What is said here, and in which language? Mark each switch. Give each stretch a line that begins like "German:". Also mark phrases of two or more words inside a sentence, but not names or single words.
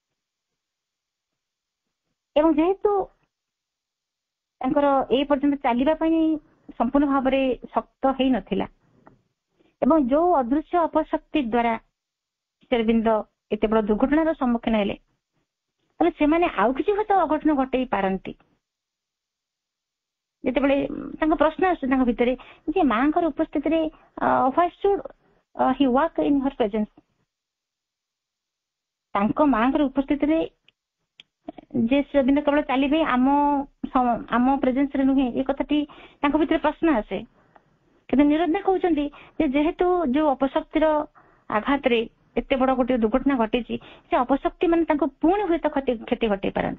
Odia: ଏବଂ ଯେହେତୁ ତାଙ୍କର ଏଇ ପର୍ଯ୍ୟନ୍ତ ଚାଲିବା ପାଇଁ ସମ୍ପୂର୍ଣ୍ଣ ଭାବରେ ଶକ୍ତ ହେଇନଥିଲା ଏବଂ ଯୋଉ ଅଦୃଶ୍ୟ ଅପଶକ୍ତି ଦ୍ୱାରା ଶ୍ରୀ ଅରବିନ୍ଦ ଏତେ ବଡ ଦୁର୍ଘଟଣାର ସମ୍ମୁଖୀନ ହେଲେ, ତାହେଲେ ସେମାନେ ଆଉ କିଛି ହୁଏତ ଅଘଟଣ ଘଟେଇ ପାରନ୍ତି। ଯେତେବେଳେ ତାଙ୍କ ପ୍ରଶ୍ନ ଆସୁଛି ତାଙ୍କ ଭିତରେ ଯେ ମାଙ୍କର ଉପସ୍ଥିତିରେ
English: why should he walk in her presence,
Odia: ତାଙ୍କ ମାଙ୍କର ଉପସ୍ଥିତିରେ ଯେ ଶ୍ରୀ ଅରବିନ୍ଦ କେବଳ ଚାଲିବେ ଆମ ପ୍ରେଜେନ୍ସରେ ନୁହେଁ, ଏ କଥାଟି ତାଙ୍କ ଭିତରେ ପ୍ରଶ୍ନ ଆସେ। କିନ୍ତୁ ନିରଞ୍ଜନ କହୁଛନ୍ତି ଯେ ଯେହେତୁ ଯୋଉ ଅପଶକ୍ତିର ଆଘାତରେ ଏତେ ବଡ ଗୋଟେ ଦୁର୍ଘଟଣା ଘଟିଛି, ସେ ଅପଶକ୍ତି ମାନେ ତାଙ୍କୁ ପୁଣି ହୁଏତ କ୍ଷତି ଘଟେଇ ପାରନ୍ତି।